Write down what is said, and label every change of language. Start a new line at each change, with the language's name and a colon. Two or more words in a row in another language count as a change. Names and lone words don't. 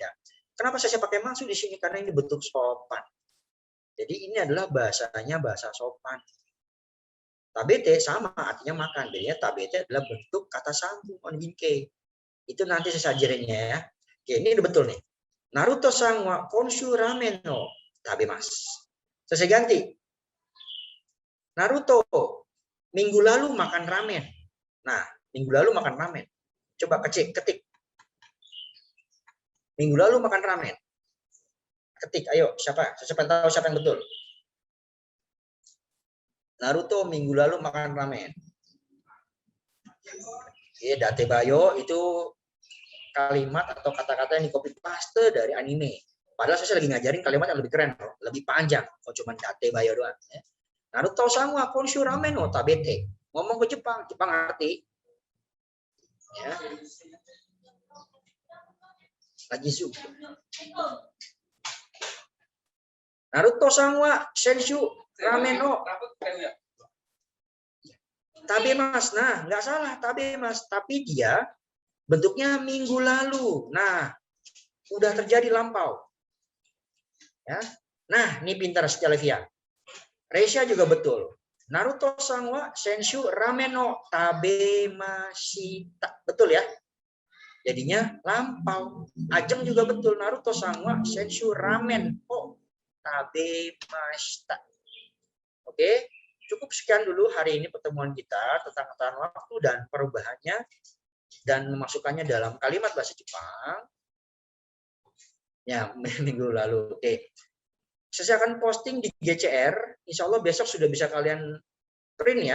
Indonesian: Kenapa saya pakai masuk di sini? Karena ini bentuk sopan. Jadi ini adalah bahasanya bahasa sopan. Tabete sama artinya makan. Bedanya tabete adalah bentuk kata sambung onginke. Itu nanti sesajirannya ya. Oke, ini betul nih.
Japanese: ナルトさんは今週ラーメンの食べます.
Indonesian: Saya ganti. Naruto minggu lalu makan ramen. Nah, minggu lalu makan ramen. Coba ketik. Minggu lalu makan ramen. Ketik, ayo siapa? Siapa tahu siapa yang betul? Naruto minggu lalu makan ramen. Oke, datebayo itu kalimat atau kata-kata yang di copy paste dari anime. Padahal saya lagi ngajarin kalimat yang lebih keren, lebih panjang. Kok cuma datebayo doang.
Japanese: Ya. ナルト様今週ラーメンの食べて.
Indonesian: Ngomong ke Jepang ngerti. Ya. Lagi zoom.
Japanese: ナルト様先週ラーメンの食べます.
Indonesian: Nah, nggak salah tabemas, tapi dia bentuknya minggu lalu. Nah, udah terjadi lampau. Ya. Nah, ini pintar Stelvia. Reisha juga betul.
Japanese: ナルトさんは先週ラーメンの食べました.
Indonesian: Betul ya? Jadinya lampau. Ajeng juga betul.
Japanese: ナルトさんは先週ラーメンの食べました.
Indonesian: Oke, cukup sekian dulu hari ini pertemuan kita tentang ketahuan waktu dan perubahannya dan memasukkannya dalam kalimat bahasa Jepang. Ya, minggu lalu. Oke. Saya akan posting di GCR.
Arabic: إن شاء الله
Indonesian: besok sudah bisa kalian print ya.